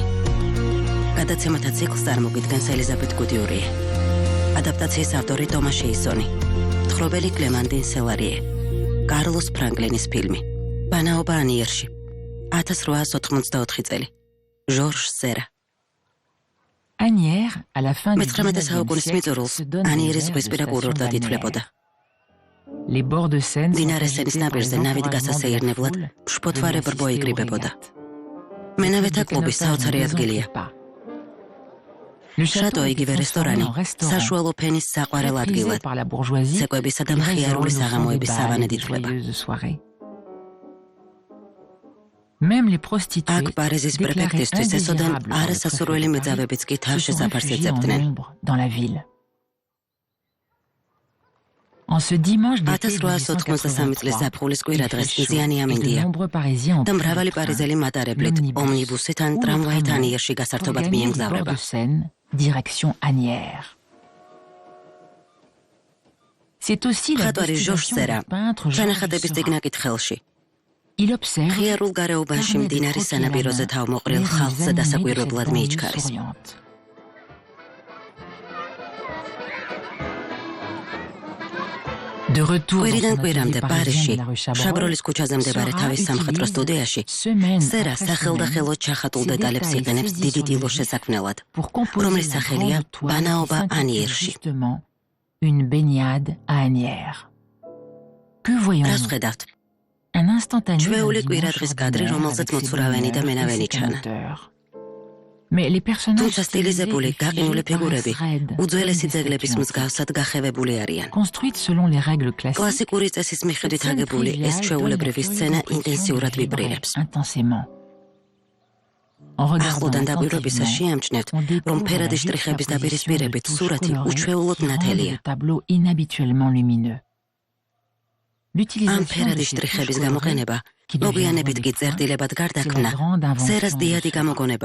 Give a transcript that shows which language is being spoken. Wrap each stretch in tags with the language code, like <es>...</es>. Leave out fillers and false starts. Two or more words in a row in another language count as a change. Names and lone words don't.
<ka>გადაცემათა ციკლს წარმოგიდგენს ელიზაბეთ გუდიურიე. ადაპტაციის ავტორი ტომა შეისონი. თხრობელი კლემანდინ სელარიე. კარლოს ფრანკლინის ფილმი. ბანაობა ანიერში. 1884 წელი. ჟორჟ სერა.</ka> <fr>Asnières, à la fin du</fr> <ka>მე-19 საუკუნის მიწურულს ანიერის ზღვისპირა კურორტად ითვლებოდა.</ka> <fr>Les bords de Seine</fr> <ka>მდინარე სენის ნაპირზე ნავით გასასეირნებლად მშფოთვარე ბრბო იკრიბებოდა. მენავეთა კლუბის საოცარი ადგილია. შატო იგივე რესტორანი საშუალო ფენის საყვარელ ადგილად ცეკვებისა და მხიარული საღამოების სავანედ ითვლება. აქ პარიზის პრეფექტისთვის ესოდან არასასურველი მეძავებიც კი თავშესაფარს ეძებდნენ. 1883 წლის ზაფხულის კვირადღეს მზიანი ამინდია და მრავალი პარიზელი მატარებლით ომნიბუსით ან ტრამვაით ანიერში გასართობად მიემგზავრება.</ka> <fr>Direction Asnières. C'est aussi la</fr> <ka>ხატვარი ჟორჟ სერა ჩანახატების წიგნაკით ხელში.</ka> <fr>Il observe</fr> <ka>ღიარულ გარეუბანში მდინარის სანაპიროზე თავმოყრილ ხალხზე დასაკვირვებლად მიიჩქარის. კვირიდან კვირამდე პარიზში, შაბროლის ქუჩაზე მდებარე თავის სამხატვრო სტუდიაში, სერა სახელდახელოდ ჩახატულ დეტალებს იყენებს დიდი ტილოს შესაქმნელად, რომლის სახელია ბანაობა ანიერში.</ka> <fr>Une baignade à Asnières. Que voyons-nous?</fr> <ka>რას ვხედავთ?</ka> <fr>Un instantané.</fr> <ka>ჩვეული კვირადღის კადრი, რომელზეც მოცურავენი და მენავენი ჩანა.</ka> <fr>Mais les personnages</fr> <ka>თუმცა სტილიზებული გაყინული ფიგურები უძველესი ძეგლების მსგავსად გახევებული არიან.</ka> <fr>construites selon les règles classiques.</fr> <ka>კლასიკური წესის მიხედვით აგებული ეს ჩვეულებრივი სცენა ინტენსიურად ვიბრირებს. ახლოდან დაკვირვებისას შეამჩნევთ, რომ ფერადი შტრიხების დაპირისპირებით სურათი უჩვეულოდ ნათელია. ამ ფერადი შტრიხების გამოყენება, მოგვიანებით კი წერტილებად გარდაქმნა, სერას დიადი გამოგონებაა.</ka>